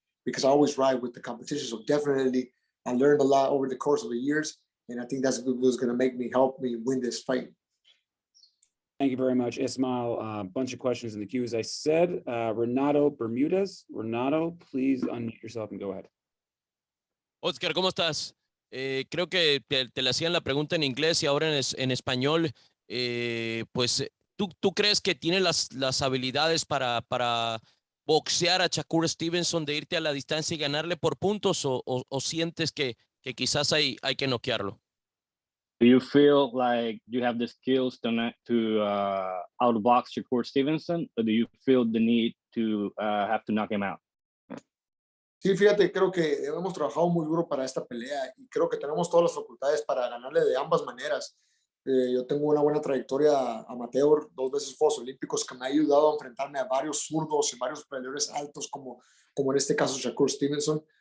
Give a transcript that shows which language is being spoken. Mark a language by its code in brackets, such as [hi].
[en] because I always ride with the competition. So definitely, I learned a lot over the course of the years, and I think that's what's going to help me win this fight. Thank you very much, Ismail. A bunch of questions in the queue, as I said. Renato Bermudez. Renato, please unmute yourself and go ahead. [es] Oscar, ¿cómo estás? Creo que te le hacían la pregunta en inglés y ahora en español. Pues, ¿tú crees que tiene las habilidades para boxear a Shakur Stevenson, de irte a la distancia y ganarle por puntos, o sientes que quizás hay que noquearlo? [en] Do you feel like you have the skills to outbox Shakur Stevenson, or do you feel the need to have to knock him out? [es] Sí, fíjate, creo que hemos trabajado muy duro para esta pelea y creo que tenemos todas las facultades para ganarle de ambas maneras. Yo tengo una buena trayectoria amateur, 2 veces Juegos Olímpicos, que me ha ayudado a enfrentarme a varios zurdos y varios peleadores altos, como en este caso Shakur Stevenson.